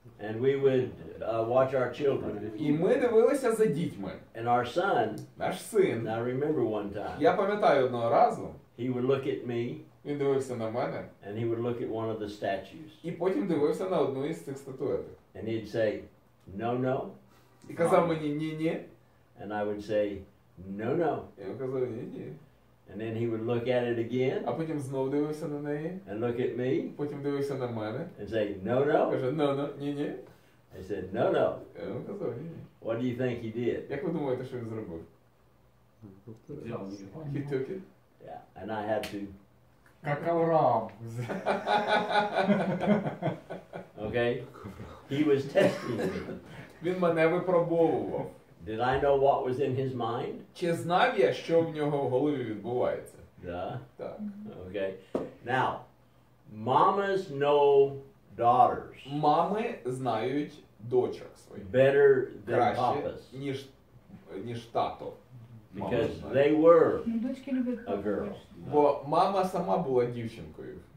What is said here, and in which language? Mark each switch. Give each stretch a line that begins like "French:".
English: And we would watch our children.
Ukrainian: І ми дивилися за дітьми.
English: And our son,
Ukrainian: Наш син,
English: I remember one time,
Ukrainian: я пам'ятаю одного разу,
English: he would look at me,
Ukrainian: він дивився на мене,
English: and he would look at one of the statues.
Ukrainian: і потім дивився на одну із цих статуеток.
English: And he'd say, no, no.
Ukrainian: І казав мені ні-ні.
English: And I would say, no, no.
Ukrainian: Я казав ні-ні.
English: And then he would look at it again,
Ukrainian: А потім знов дивився на неї,
English: and look at me,
Ukrainian: потім дивився на мене,
English: and say, no, no.
Ukrainian: каже, ну, ні-ні.
English: I said, no, no.
Ukrainian: Я йому казав ні-ні.
English: What do you think he did?
Ukrainian: Як ви думаєте, що він зробив?
Russian: Взял телефон.
English: He took it. Yeah. And I had to,
Russian: Как Авраам.
English: okay? He was testing me.
Ukrainian: Він мене випробовував.
English: Did I know what was in his mind?
Ukrainian: Чи знав я, що в нього в голові відбувається?
English: Yeah.
Ukrainian: Так.
English: Okay. Now, mamas know daughters
Ukrainian: Мами знають дочок своїх
English: better than
Ukrainian: краще,
English: papas
Ukrainian: ніж тато.
English: because they were
Ukrainian: Ну, дочки люблять
English: a girl.
Ukrainian: Бо мама сама була дівчинкою.